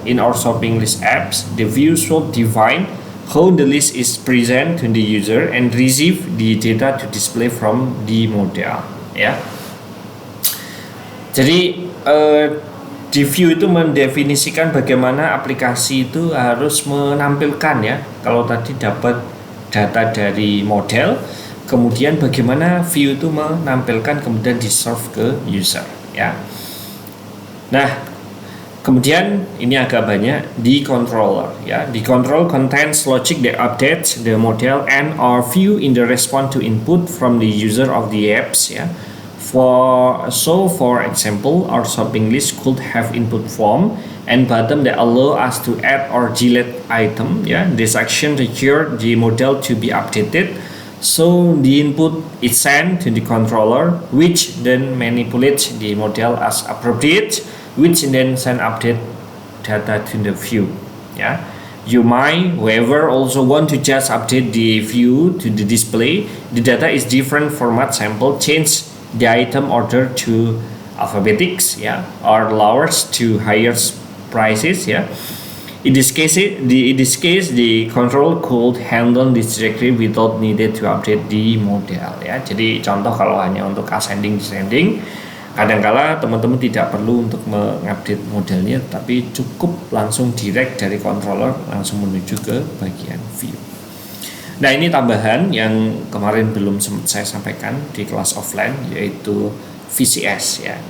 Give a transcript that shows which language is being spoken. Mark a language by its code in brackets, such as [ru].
[en] In our shopping list apps, the view should define how the list is present to the user and receive the data to display from the model ya. [id] Jadi di view itu mendefinisikan bagaimana aplikasi itu harus menampilkan ya. Kalau tadi dapat data dari model, kemudian bagaimana view itu menampilkan kemudian di serve ke user ya. Nah, Kemudian ini agak banyak di controller ya. [en] The control contains logic that updates the model and or view in the response to input from the user of the apps ya. For example, our shopping list could have input form and button that allow us to add or delete item ya. This action requires the model to be updated. So the input is sent to the controller, which then manipulates the model as appropriate, which then send update data to the view. Yeah, you might, however, also want to just update the view to the display. The data is different format sample, change the item order to alphabetics, yeah, or lowers to higher prices, yeah. In this case, the control could handle this directly without needed to update the model ya. [id] Jadi contoh kalau hanya untuk ascending descending, kadangkala teman-teman tidak perlu untuk mengupdate modelnya, tapi cukup langsung direct dari controller langsung menuju ke bagian view. Nah ini tambahan yang kemarin belum sempat saya sampaikan di kelas offline, yaitu VCS ya.